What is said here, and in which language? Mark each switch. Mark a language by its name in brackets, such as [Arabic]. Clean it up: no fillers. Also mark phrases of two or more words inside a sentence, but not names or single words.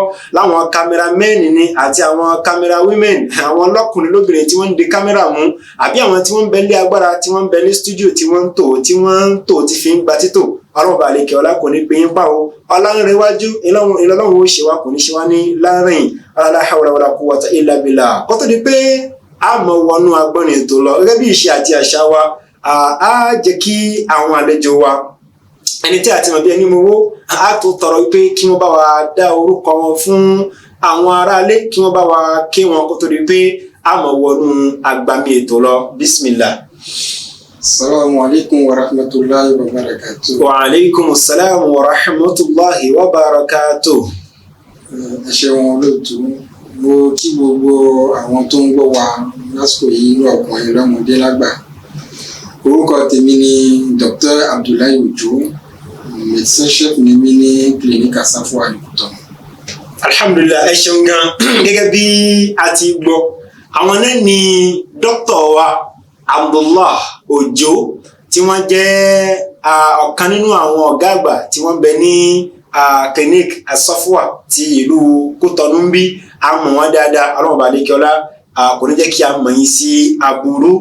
[Yoruba] Láwọn cameramen ni àti àwọn [English] camera women, [Yoruba] àwọn lọ́kùnrin lóbìnrin tí wọ́n ń de kámẹ́rà mú, àbí àwọn tí wọ́n ń bẹ ní agbára, tí wọ́n ń bẹ ní studio, tí wọ́n ń tò tí fi ń gba títò. Ọlọ́run bá àlékè ọlá kò ní pín yín pa o. Ọlọ́runrewájú Ọlọ́run ó ṣe wá, kò ní ṣe wá ní láàrin. [Arabic] لا حول ولا قوة إلا بالله. [Yoruba] Kó tó di pé a mọ wọnú agbọ́nrin ètò lọ, gẹ́gẹ́ bí ìṣe àti àṣà wa, a jẹ́ kí àwọn àlejò wa, ẹni tí a ti mọ̀ bí ẹni mowó, a tó tọrọ pé kí wọ́n bá wa dá orúkọ wọn fún àwọn aráalé, kí wọ́n bá wa kí wọn kó tó di pé a mọ wọnú agbami ètò lọ. [Arabic] Bismillah. السلام عليكم ورحمة الله وبركاته. وعليكم السلام ورحمة الله وبركاته. [Yoruba] Ẹ ṣeun olóòtú. Mo kí gbogbo àwọn tó ń gbọ́ wa lásìkò yìí ní ọkùnrin lọ́mọdé lágbà. Orúkọ tèmi ni Dr. Abdullahi Ojo, [French] medecin chef [Yoruba] ni mí ní clinique Asafo Alikutan. Alhamdulillah, ẹ ṣeun gan. Gẹ́gẹ́ bí a ti gbọ́, àwọn náà ni dókítà wa Abdullah Ojo tí wọ́n jẹ́ ọ̀kan nínú àwọn ọ̀gá àgbà tí wọ́n bẹ ní clinic Asafwa ti ìlú Kútọ̀nù ń bí a mọ̀ wọ́n dáadáa ọlọ́run bá lékè ọlá kò ní jẹ́ kí a mọ̀ yín sí aburú.